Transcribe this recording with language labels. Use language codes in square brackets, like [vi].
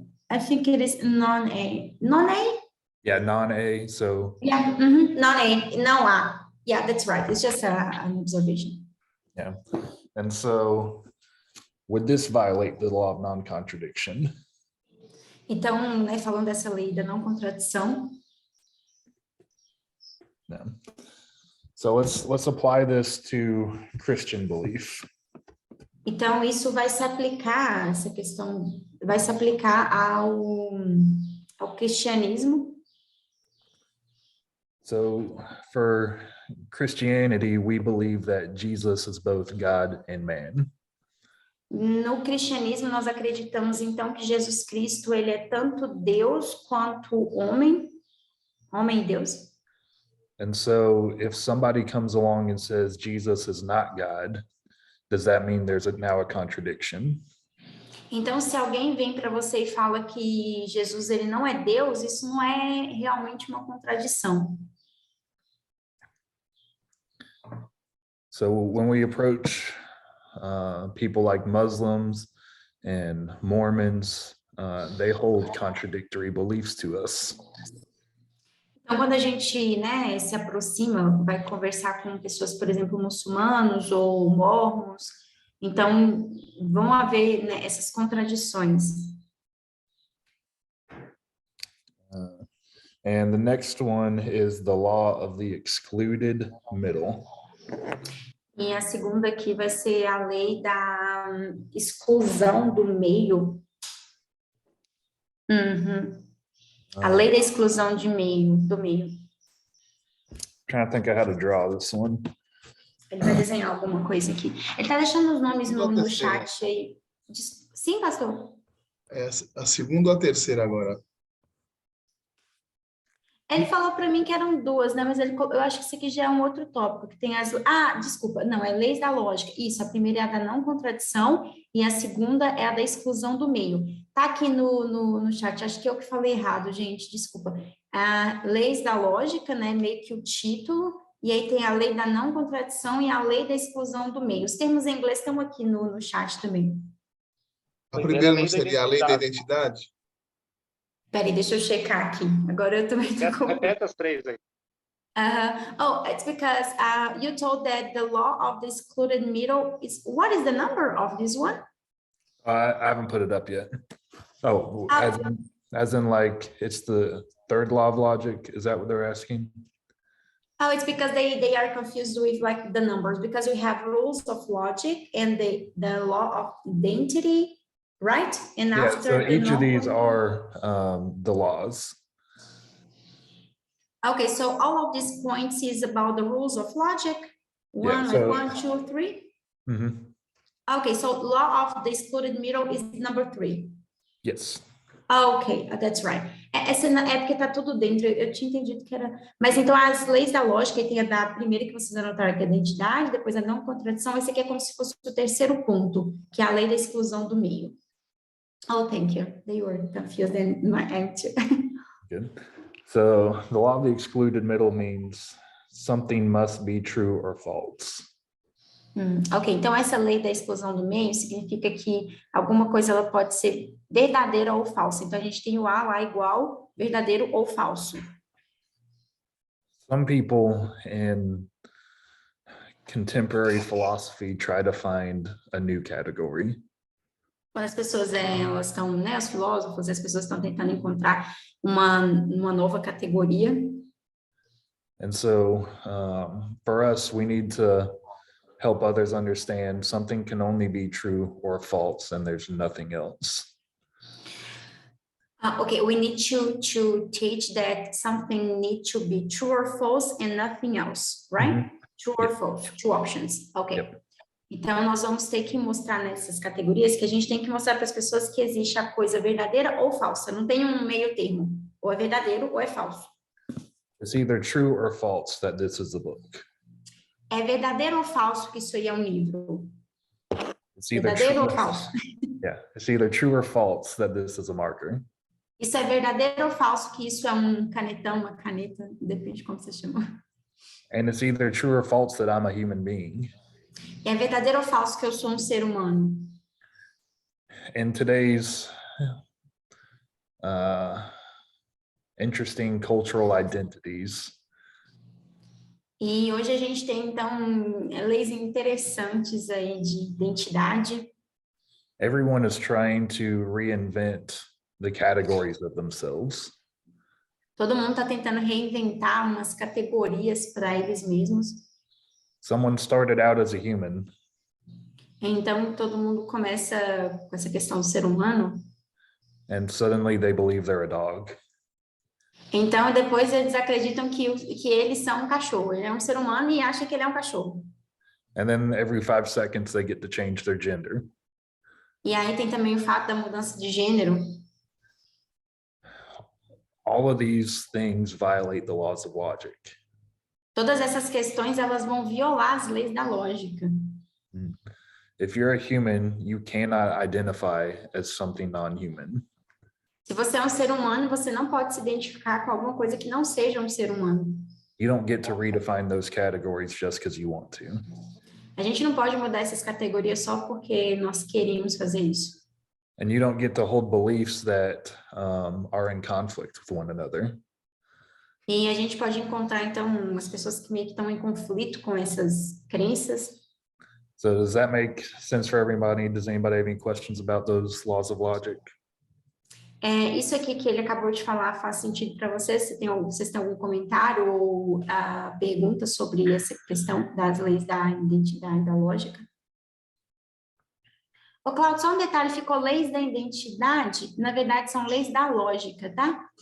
[en] I think it is non-A. Non-A? Yeah, non-A, so. Yeah, non-A, no A. Yeah, that's right. It's just an observation. Yeah, and so would this violate the law of non-contradiction? [pt] Então, né, falando dessa lei da não contradição. [en] No. So let's apply this to Christian belief. [pt] Então, isso vai se aplicar, essa questão, vai se aplicar ao cristianismo. [en] So for Christianity, we believe that Jesus is both God and man. [pt] No cristianismo, nós acreditamos, então, que Jesus Cristo, ele é tanto Deus quanto homem e Deus. [en] And so if somebody comes along and says Jesus is not God, does that mean there's now a contradiction? [pt] Então, se alguém vem para você e fala que Jesus ele não é Deus, isso não é realmente uma contradição. [en] So when we approach people like Muslims and Mormons, they hold contradictory beliefs to us. [pt] Então, quando a gente, né, se aproxima, vai conversar com pessoas, por exemplo, muçulmanos ou mormons, então vão haver, né, essas contradições. [en] And the next one is the law of the excluded middle. [pt] E a segunda aqui vai ser a lei da exclusão do meio. A lei da exclusão do meio. [en] Trying to think of how to draw this one. [pt] Ele vai desenhar alguma coisa aqui. Ele está deixando os nomes no chat aí. Sim, pastor? É a segunda ou a terceira agora? Ele falou para mim que eram duas, né? Mas eu acho que isso aqui já é um outro tópico, que tem as... desculpa, não, é leis da lógica. Isso, a primeira é a da não contradição e a segunda é a da exclusão do meio. Tá aqui no chat, acho que eu que falei errado, gente, desculpa. Leis da lógica, né? Meio que o título, e aí tem a lei da não contradição e a lei da exclusão do meio. Os termos em inglês estão aqui no chat também. A primeira não seria a lei da identidade? Peraí, deixa eu checar aqui. Agora eu também tô Repete as três aí. [en] It's because you told that the law of the excluded middle is, what is the number of this one? I haven't put it up yet. Oh, as in like, it's the third law of logic. Is that what they're asking? Oh, it's because they are confused with like the numbers, because we have rules of logic and the law of identity, right? And Yeah, after so each of these are the laws. Okay, so all of these points is about the rules of logic. One, so- 1, 2, 3. Mhm. Okay, so law of the excluded middle is number 3. Yes. Ok, that's right. [pt] Essa é porque tá tudo dentro, eu tinha entendido que era... Mas então as leis da lógica, tem a da primeira que vocês anotaram, que é a identidade, depois a não contradição, esse aqui é como se fosse o terceiro ponto, que é a lei da exclusão do meio. [en] Oh, thank you. They were confused in my answer. Good. So the law of the excluded middle means something must be true or false. [pt] Ok, então essa lei da exclusão do meio significa que alguma coisa ela pode ser verdadeira ou falsa. Então a gente tem o A lá igual, verdadeiro ou falso. [en] Some people in contemporary philosophy try to find a new category. [pt] Quando as pessoas elas estão, né, os filósofos, as pessoas estão tentando encontrar uma nova categoria. [en] And so for us, we need to help others understand something can only be true or false and there's nothing else. Okay, we need to teach that something needs to be true or false and nothing else, right? True or false, two options. Okay. Yep. [pt] Então, nós vamos ter que mostrar nessas categorias que a gente tem que mostrar para as pessoas que existe a coisa verdadeira ou falsa. Não tem um meio termo. Ou é verdadeiro ou é falso. [en] It's either true or false that this is a book. [pt] É verdadeiro ou falso que isso aí é um livro? [en] It's either [pt] Verdadeiro [en] true, [pt] ou falso? [en] yeah, it's either true or false that this is a marker. [pt] Isso é verdadeiro ou falso que isso é um canetão, uma caneta? Depende de como você chama. [en] And it's either true or false that I'm a human being. [pt] É verdadeiro ou falso que eu sou um ser humano? [en] In today's interesting cultural identities, [pt] E hoje a gente tem, então, leis interessantes aí de identidade. [en] everyone is trying to reinvent the categories of themselves. [pt] Todo mundo está tentando reinventar umas categorias para eles mesmos. [en] Someone started out as a human, [pt] Então, todo mundo começa com essa questão do ser humano. [en] and suddenly they believe they're a dog. [pt] Então, depois eles acreditam que eles são um cachorro. Ele é um ser humano e acha que ele é um cachorro. [en] And then every 5 seconds they get to change their gender. [pt] E aí tem também o fato da mudança de gênero. [en] All of these things violate the laws of logic. [pt] Todas essas questões, elas vão violar as leis da lógica. [en] If you're a human, you cannot identify as something non-human. [pt] Se você é um ser humano, você não pode se identificar com alguma coisa que não seja um ser humano. [en] You don't get to redefine those categories just because you want to. [pt] A gente não pode mudar essas categorias só porque nós queremos fazer isso. [en] And you don't get to hold beliefs that are in conflict with one another. [pt] E a gente pode encontrar, então, as pessoas que meio que estão em conflito com essas crenças. [en] So does that make sense for everybody? Does anybody have any questions about those laws of logic? [pt] Isso aqui que ele acabou de falar faz sentido para vocês? Vocês têm algum comentário ou pergunta sobre essa questão das leis da identidade, da lógica? Ô, Cláudio, só um detalhe, ficou leis da identidade, na verdade são leis da lógica, tá?